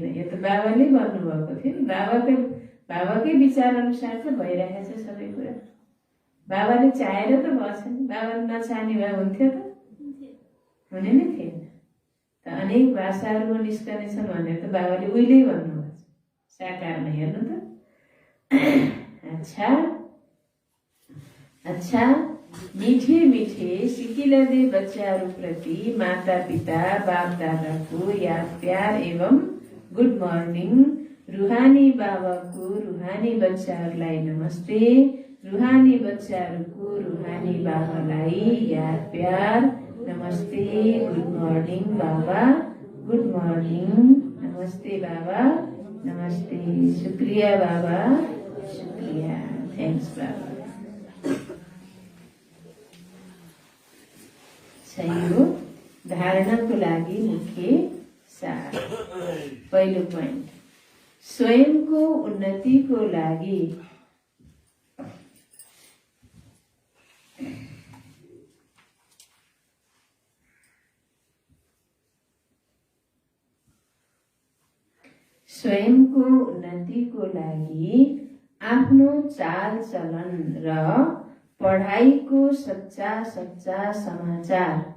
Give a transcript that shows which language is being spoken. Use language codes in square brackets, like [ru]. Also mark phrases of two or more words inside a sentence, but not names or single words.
[ne] यो त बाबाले भन्नुभएको थियो नि, बाबाकै विचार अनुसार त भइरहेको छ सबै कुरा। बाबाले चाहेर त भएछ नि, बाबाले नचाहने भए हुन्थ्यो त? हुने नै थिएन। त अनेक भाषाहरूमा निस्कनेछन् भनेर त बाबाले उहिल्यै भन्नुभएको छ, साकारमा हेर्नु त। अच्छा, [hi] मीठे सिकिलदे [ne] बच्चाहरूप्रति माता पिता बाप दादाको [hi] याद प्यार एवं [en] good morning. [ne] रुहानी बाबाको रुहानी बच्चाहरूलाई नमस्ते। रुहानी बच्चाहरूको रुहानी बाबालाई [hi] याद प्यार [ne] नमस्ते। [en] good morning बाबा, good morning. [ne] नमस्ते बाबा, नमस्ते। [hi] शुक्रिया बाबा, शुक्रिया। [en] थ्याङ्क्स बाबा। [ne] यो धारणाको लागि मुख्य सार। पहिलो पोइन्ट, स्वयंको उन्नतिको लागि आफ्नो चाल चलन र पढाइको सच्चा समाचार